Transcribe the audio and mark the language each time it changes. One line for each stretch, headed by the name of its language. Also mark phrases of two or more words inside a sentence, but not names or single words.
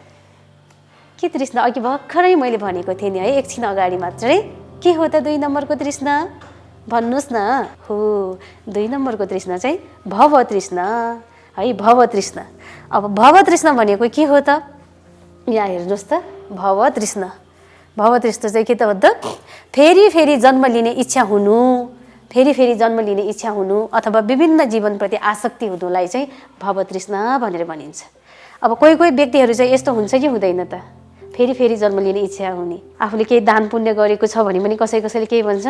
Nepali: के तृष्णा? अघि भर्खरै मैले भनेको थिएँ नि है, एकछिन अगाडि मात्रै। के हो त 2 नम्बरको तृष्णा? भन्नुहोस् न। हो, 2 नम्बरको तृष्णा चाहिँ भव तृष्णा है। भव तृष्णा। अब भव तृष्णा भनेको के हो त? यहाँ हेर्नुहोस् त, भव तृष्णा। भव तृष्णा चाहिँ के त भन्दा फेरि फेरि जन्म लिने इच्छा हुनु, फेरि फेरि जन्म लिने इच्छा हुनु अथवा विभिन्न जीवनप्रति आसक्ति हुनुलाई चाहिँ भव तृष्णा भनेर भनिन्छ। अब कोही कोही व्यक्तिहरू चाहिँ यस्तो हुन्छ कि हुँदैन त? फेरि फेरि जन्म लिने इच्छा हुने, आफूले केही दान पुण्य गरेको छ भने पनि कसैले के भन्छन्?